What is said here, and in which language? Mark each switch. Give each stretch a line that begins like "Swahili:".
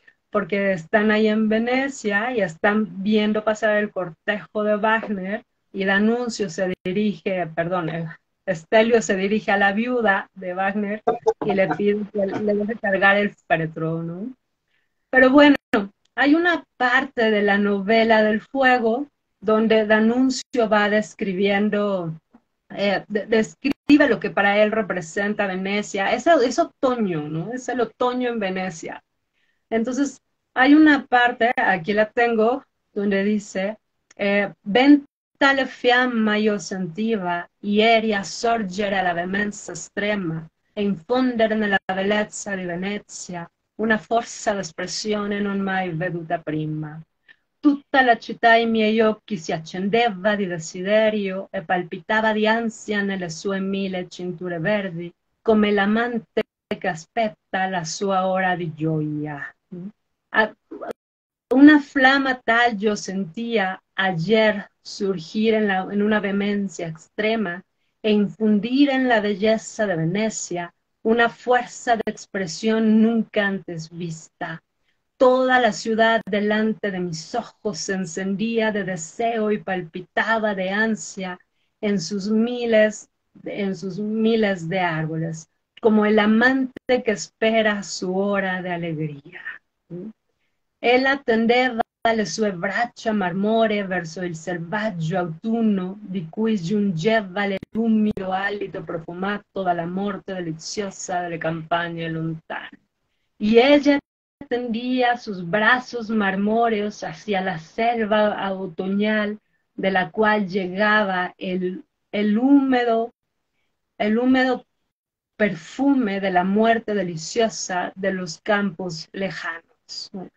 Spanish: Porque están ahí en Venecia y están viendo pasar el cortejo de Wagner y D'Annunzio se dirige, perdón, Estelio se dirige a la viuda de Wagner y le pide que le deje cargar el féretro, ¿no? Pero bueno, hay una parte de la novela del fuego donde D'Annunzio va describiendo, describe lo que para él representa Venecia. Es otoño, ¿no? Es el otoño en Venecia. Entonces, hay una parte, aquí la tengo, donde dice,
Italian: ben tale fiamma io sentiva, ieri a sorgere alla veemenza estrema, e infondere nella bellezza di Venezia una forza d'espressione non mai veduta prima. Tutta la città ai miei occhi si accendeva di desiderio e palpitava di ansia nelle sue mille cinture verdi, come l'amante che aspetta la sua ora di gioia.
Spanish: Una flama tal yo sentía ayer surgir en una vehemencia extrema e infundir en la belleza de Venecia una fuerza de expresión nunca antes vista. Toda la ciudad delante de mis ojos se encendía de deseo y palpitaba de ansia en sus miles de árboles, como el amante que espera su hora de alegría.
Italian: Ella attendeva le sue braccia marmoree verso il selvaggio autunno di cui giungeva l'umido alito profumato dalla morte deliziosa delle campagne lontane.
Spanish: Y ella tendía sus brazos marmóreos hacia la selva otoñal de la cual llegaba el húmedo perfume de la muerte deliciosa de los campos lejanos.